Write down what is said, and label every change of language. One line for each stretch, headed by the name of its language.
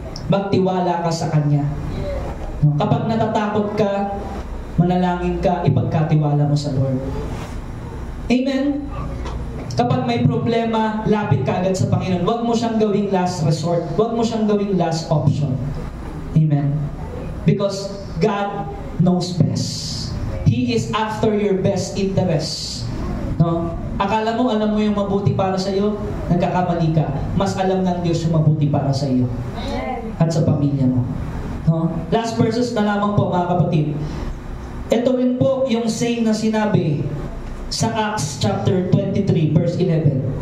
Filipino: Magtiwala ka sa Kanya. No? Kapag natatakot ka, manalangin ka, ipagkatiwala mo sa Lord. Amen? Kapag may problema, lapit ka agad sa Panginoon. Huwag mo siyang gawing last resort. Huwag mo siyang gawing last option.
English: Amen? Because God knows best. He is after your best interest. No?
Filipino: Akala mo, alam mo yung mabuti para sa iyo, nagkakamali ka. Mas alam ng Diyos yung mabuti para sa iyo at sa pamilya mo. No? Last verses na lamang po, mga kapatid. Ito rin po yung saying na sinabi sa Acts chapter 23 verse 11.